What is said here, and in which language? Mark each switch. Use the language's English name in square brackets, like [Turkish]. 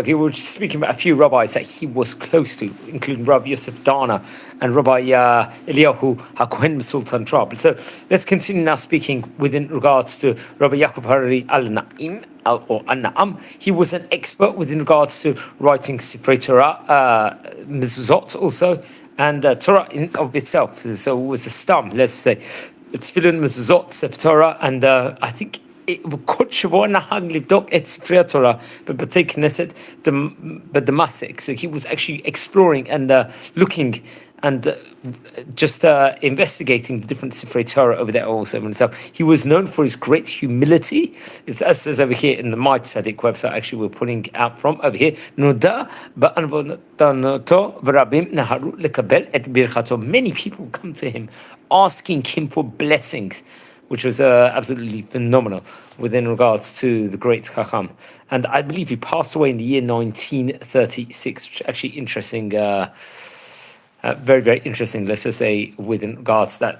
[English] We were just speaking about a few rabbis that he was close to, including Rabbi Yosef Dana and Rabbi Eliyahu HaKohen Sultan Trab. So let's continue now speaking within regards to Rabbi Yakov Harrari al-Naim, or Naam. He was an expert within regards to writing Sifrei Torah, Mezuzot also, and Torah in of itself. So it was a stam, let's say. Tefillin, Mezuzot, Sefer Torah, and I think [Hebrew] כל שבוע נהג לבדוק את ספרי התורה בבתי כנסת בדמשק. [English] So he was actually exploring and looking and just investigating the different Sifrei Torah over there also. And so he was known for his great humility. It's as says over here in the My Tzaddik website, actually we're pulling out from over here. [Hebrew] נודע בענוותנותו ורבים נהרו לקבל את ברכתו. [English] Many people come to him asking him for blessings, which was absolutely phenomenal within regards to the great Chacham. And I believe he passed away in the year 1936, which is actually interesting, very, very interesting, let's just say, within regards to that.